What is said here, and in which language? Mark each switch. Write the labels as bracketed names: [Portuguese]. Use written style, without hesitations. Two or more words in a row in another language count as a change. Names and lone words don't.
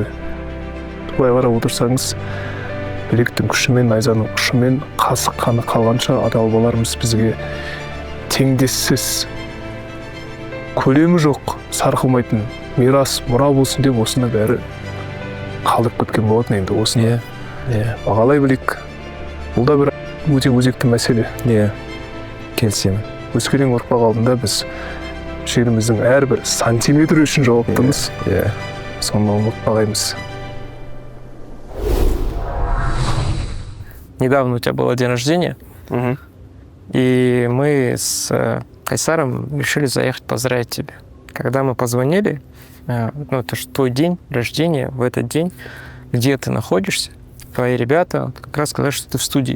[Kazakh] Былай қарап отырсаңыз, білектің күшімен, найзаның ұшымен қасық қаны қалғанша ата-бабаларымыз бізге теңдессіз, көлемі жоқ, сарқылмайтын мирас, мұра болсын деп осында бәрі қалдырып кеткен болатын. Енді осыны бағалай білейік. Бұл да бір өте өзекті мәселе. Келісемін. Өскелең ұрпақ алдында біз жеріміздің әрбір сантиметр үшін жауаптымыз. Соны ұмытпағаймыз. [Russian] Недавно у тебя было день рождения, и мы с Кайсаром решили заехать поздравить тебя. Когда мы позвонили, это же твой день рождения, в этот день, где ты находишься, твои ребята как раз сказали, что ты в студии.